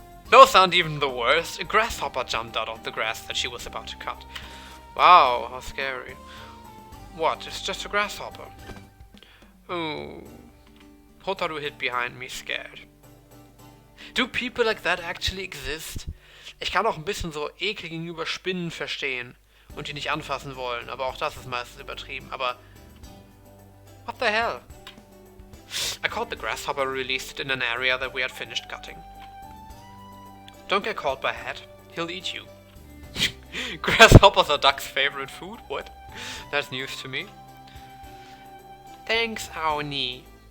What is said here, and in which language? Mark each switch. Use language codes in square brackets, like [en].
[en] Those aren't even the worst. A grasshopper jumped out of the grass that she was about to cut. Wow, how scary. What? It's just a grasshopper. Oh. Hotaru hid behind me, scared. Do people like that actually exist? [de] Ich kann auch ein bisschen so Ekel gegenüber Spinnen verstehen und die nicht anfassen wollen, aber auch das ist meistens übertrieben. Aber [en] what the hell? I caught the grasshopper and released it in an area that we had finished cutting. Don't get caught by Hat. He'll eat you. Grasshoppers are Duck's favorite food? What? That's news to me. Thanks, Aoni.